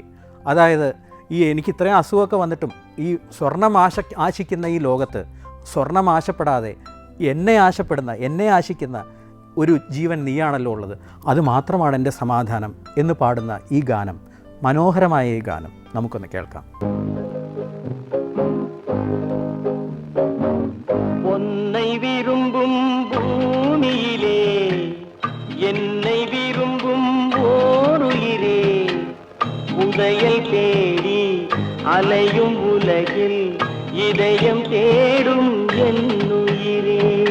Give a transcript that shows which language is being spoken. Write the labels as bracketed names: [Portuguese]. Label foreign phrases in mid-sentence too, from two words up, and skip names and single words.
[Malayalam] അതായത് എനിക്ക് ഇത്രയും അസുഖമൊക്കെ വന്നിട്ടും ഈ സ്വർണം ആശിക്കുന്ന ഈ ലോകത്ത് സ്വർണം ആശപ്പെടാതെ എന്നെ ആശിക്കുന്ന ഒരു ജീവൻ നീയാണല്ലോ ഉള്ളത്, അത് മാത്രമാണ് എൻ്റെ സമാധാനം എന്ന് പാടുന്ന ഈ ഗാനം, മനോഹരമായ ഈ ഗാനം നമുക്കൊന്ന് കേൾക്കാം. [Tamil] பொன்னை விரும்பும் பூமியிலே என்னை விரும்பும் ஓருயிரே, புதையல் தேடி அலையும் உலகில் இதயம் தேடும் என்னுயிரே.